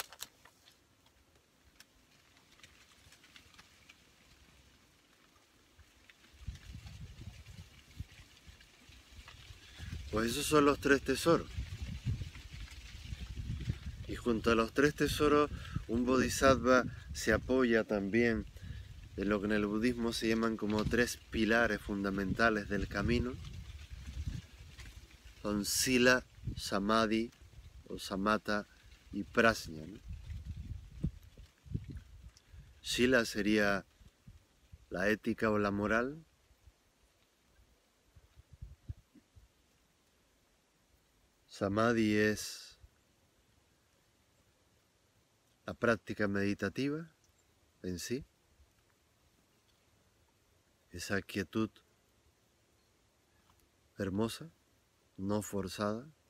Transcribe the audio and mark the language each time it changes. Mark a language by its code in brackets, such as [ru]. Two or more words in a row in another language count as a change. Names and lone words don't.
[es] Pues esos son los tres tesoros. Y junto a los tres tesoros, un bodhisattva se apoya también en lo que en el budismo se llaman como tres pilares fundamentales del camino. Son sila, samadhi o samatha y prajna, ¿no? Sila sería la ética o la moral. Samadhi es la práctica meditativa en sí, esa quietud hermosa, no forzada.